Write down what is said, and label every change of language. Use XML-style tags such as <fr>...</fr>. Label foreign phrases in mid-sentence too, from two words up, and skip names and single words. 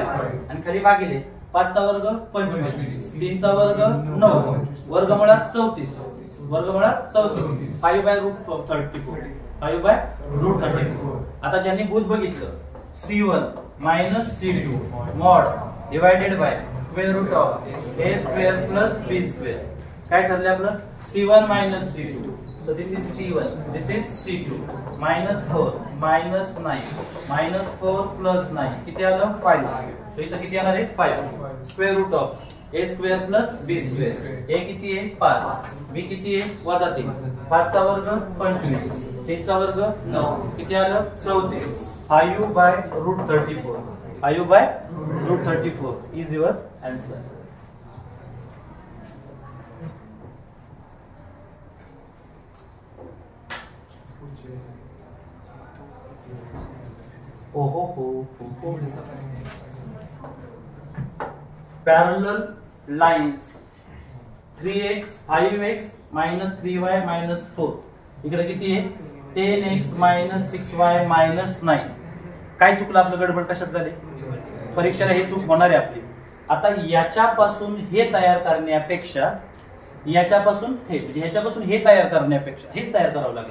<mr>आणि खाली भागिले 5 चा वर्ग 25, 3 चा वर्ग 9, वर्गमुळात 34, 5/√34. 5/√34. आता ज्यांनी भूत बघितलं C1 - C2</mr> <en>mod divided by</en> <mr>√a² + b². काय ठरले आपलं?</mr> <en>C1 - C2. So this is C1, this is C2.</en> <mr>-4 - 9 -4 + 9 किती आलं? 5. So इथं किती येणार आहे? 5. √a² + b². a किती आहे? 5. b किती आहे? -3. 5 चा वर्ग 25, 3 चा वर्ग 9 किती आलं? 34.</mr> <en>5/√34. 5/√34 is your answer. Parallel lines 3x 5x - 3y - 4.</en> <mr>इकडे किती आहे? 10x - 6y - 9. काय चुकलं आपलं? गडबड कशात झाली? परीक्षेला हे चूक होणार आहे आपली. आता याच्यापासून हे तयार करण्यापेक्षा याच्यापासून हे म्हणजे ह्याच्यापासून हे तयार करण्यापेक्षा हे तयार करावं लागेल.</mr>